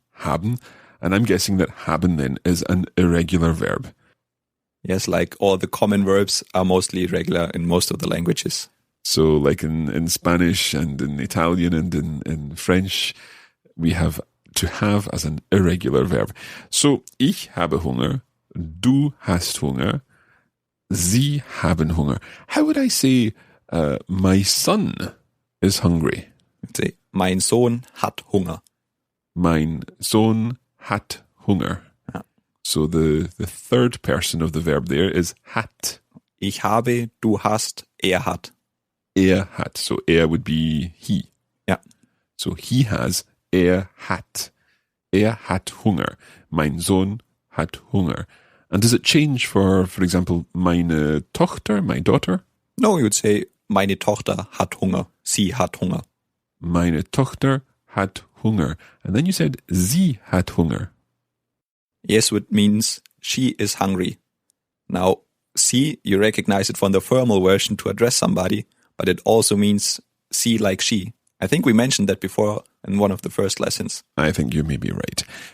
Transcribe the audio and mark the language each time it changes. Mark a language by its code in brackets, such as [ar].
[en] Haben. And I'm guessing that haben then is an irregular verb. Yes, like all the common verbs are mostly irregular in most of the languages. So like in Spanish and in Italian and in French, we have to have as an irregular verb. [de] So, ich habe Hunger, du hast Hunger, sie haben Hunger. [en] How would I say, my son is hungry? I'd say, [de] mein Sohn hat Hunger. Mein Sohn hat Hunger. Ja. [en] So the third person of the verb there is hat. [de] Ich habe, du hast, hat. [en] Hat. So would be he. [de] Ja. [en] So he has, hat. [de] Hat Hunger. Mein Sohn hat Hunger. [en] And does it change for example, meine Tochter, my daughter? No, you would say, [de] meine Tochter hat Hunger. Sie hat Hunger. Meine Tochter hat Hunger. [en] And then you said, [de] sie hat Hunger. [en] Yes, which means she is hungry. Now, sie, you recognize it from the formal version to address somebody, but it also means sie like she. I think we mentioned that before in one of the first lessons. I think you may be right.